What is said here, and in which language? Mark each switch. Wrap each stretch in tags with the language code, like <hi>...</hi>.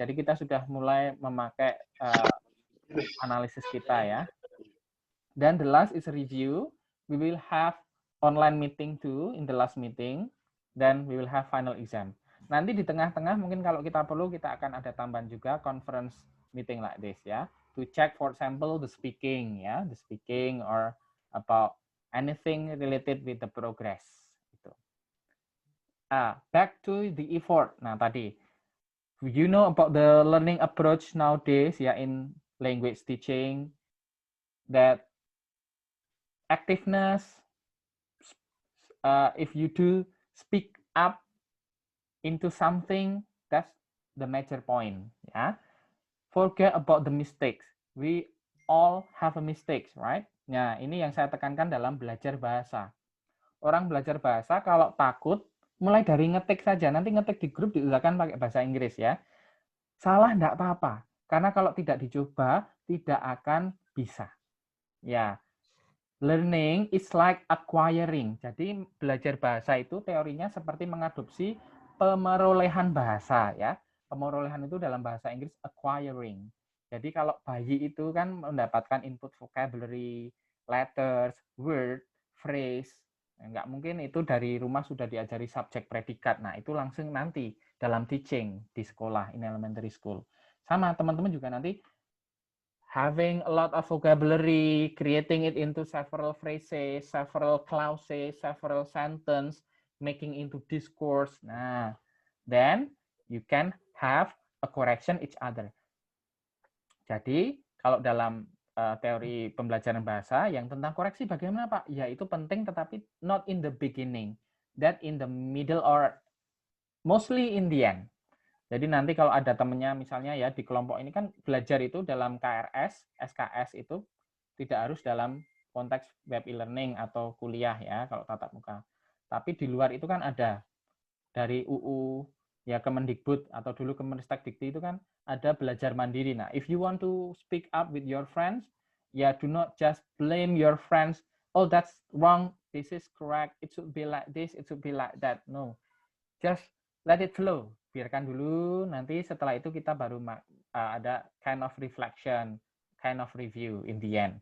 <id>Jadi kita sudah mulai memakai analisis kita ya.</id> <en>Then the last is review. We will have online meeting too in the last meeting. Then we will have final exam.</en> <id>Nanti di tengah-tengah mungkin kalau kita perlu kita akan ada tambahan juga</id> <en>conference meeting like this</en> <id>ya.</id> <en>To check for example the speaking ya, the speaking or about anything related with the progress. Gitu. Back to the effort.</en> <id>Nah tadi,</id> <en>you know about the learning approach nowadays ya in language teaching, that activeness, if you do speak up into something, that's the major point ya. Forget about the mistakes. We all have a mistakes, right?</en> <id>Nah, ini yang saya tekankan dalam belajar bahasa. Orang belajar bahasa kalau takut, mulai dari ngetik saja. Nanti ngetik di grup diusahakan pakai bahasa Inggris ya. Salah enggak apa-apa. Karena kalau tidak dicoba, tidak akan bisa.</id> <en>Ya, learning is like acquiring.</en> <id>Jadi belajar bahasa itu teorinya seperti mengadopsi pemerolehan bahasa ya. Pemerolehan itu dalam bahasa Inggris acquiring. Jadi kalau bayi itu kan mendapatkan input</id> <en>vocabulary, letters, word, phrase.</en> <id>Enggak mungkin itu dari rumah sudah diajari subjek predikat. Nah, itu langsung nanti dalam teaching di sekolah,</id> <en>in elementary school.</en> <id>Sama teman-teman juga nanti</id> <en>having a lot of vocabulary, creating it into several phrases, several clauses, several sentence, making into discourse. Nah, then you can have a correction each other.</en> <id>Jadi, kalau dalam teori pembelajaran bahasa, yang tentang koreksi bagaimana Pak? Ya, itu penting tetapi</id> <en>not in the beginning. That in the middle or mostly in the end.</en> <id>Jadi nanti kalau ada temennya misalnya ya di kelompok ini kan belajar itu dalam KRS, SKS itu tidak harus dalam konteks web e-learning atau kuliah ya kalau tatap muka. Tapi di luar itu kan ada dari UU ya Kemendikbud atau dulu Kemenristek-Dikti itu kan ada belajar mandiri.</id> <en>Nah, if you want to speak up with your friends, ya do not just blame your friends. Oh, that's wrong. This is correct. It should be like this. It should be like that. No, just let it flow.</en> <id>Biarkan dulu. Nanti setelah itu kita baru ada</id> <en>kind of reflection, kind of review in the end.</en>